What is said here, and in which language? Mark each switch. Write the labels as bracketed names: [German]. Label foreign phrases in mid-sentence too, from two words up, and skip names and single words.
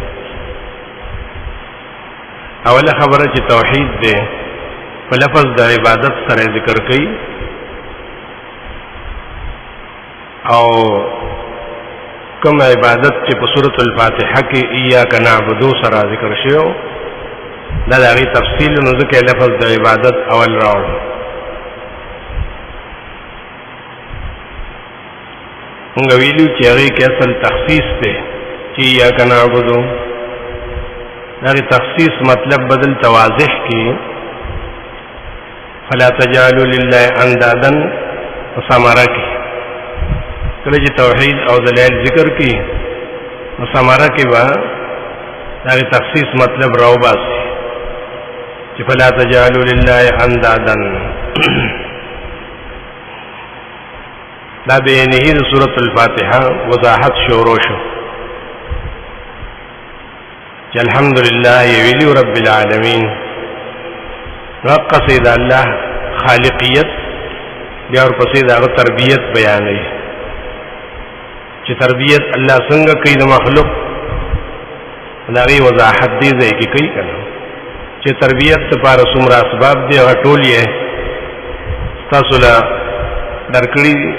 [Pashto] اوله خبره چې توحید دی په لفظ د عبادت سره ذکر کړي، او کوم عبادت چې په سورۃ الفاتحه کې [Arabic] ایاک نعبد [Pashto] سره ذکر شوی دا د هغې تفصیل نو ځکه لفظ د عبادت اول راوړ. مونږ ویلو چې هغې کې اصل تخصیص دی چې [Arabic] ایاک نعبد، [Pashto] د هغې تخصیص مطلب بدل واضح کړي. [Arabic] فلا تجعلوا لله اندادا [Pashto] ثمره کې کله چې توحید او دلایل ذکر کی نو ثمره کې به دا تخصیص مطلب راو باسي چې [Arabic] فلا تجعلوا لله اندادا. [Pashto] دا به نه د سورۃ الفاتحه وضاحت شروع شو چې الحمدلله ویلی [Arabic] رب العالمین. [Pashto] قصید الله خالقیت بیا ورپسې دا تربیت بیانوي چې تربیت الله څنګه کوي د مخلوق، دا غي وضاحت دی ځای کې کوي کنه چې تربیت لپاره څومره اسباب دي هغه ټول یې تاسو له درکړي.